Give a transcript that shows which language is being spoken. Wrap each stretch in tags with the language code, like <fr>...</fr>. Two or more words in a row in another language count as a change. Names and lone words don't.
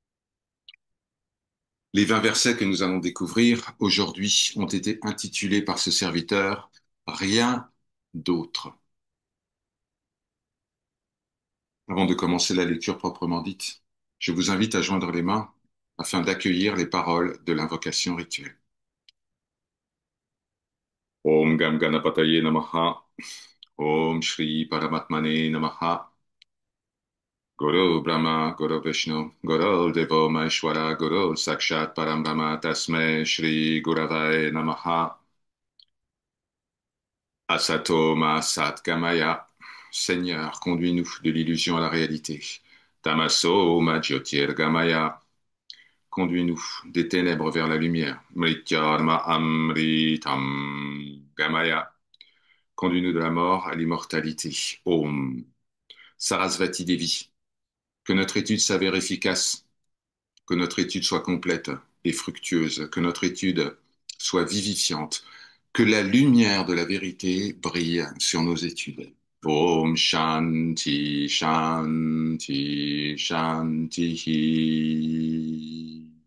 <fr>Les 20 versets que nous allons découvrir aujourd'hui ont été intitulés par ce serviteur Rien d'autre. Avant de commencer la lecture proprement dite, je vous invite à joindre les mains afin d'accueillir les paroles de l'invocation rituelle.</fr> <sa>Om Gam Ganapataye Namaha. Om Shri Paramatmane Namaha. Guru Brahma, Guru Vishnu, Guru Devo Maheshwara, Guru Sakshat Parambhama Tasmai Shri Guravai Namaha. Asato Ma Sat Gamaya.</sa> <fr>Seigneur, conduis-nous de l'illusion à la réalité.</fr> <sa>Tamaso Ma Jyotir Gamaya.</sa> <fr>Conduis-nous des ténèbres vers la lumière.</fr> <sa>Mrityarma Amritam Gamaya.</sa> <fr>Conduis-nous de la mort à l'immortalité.</fr> <sa>Om. Sarasvati Devi.</sa> <fr>Que notre étude s'avère efficace, que notre étude soit complète et fructueuse, que notre étude soit vivifiante, que la lumière de la vérité brille sur nos études.</fr> <sa>Om Shanti Shanti Shanti.</sa>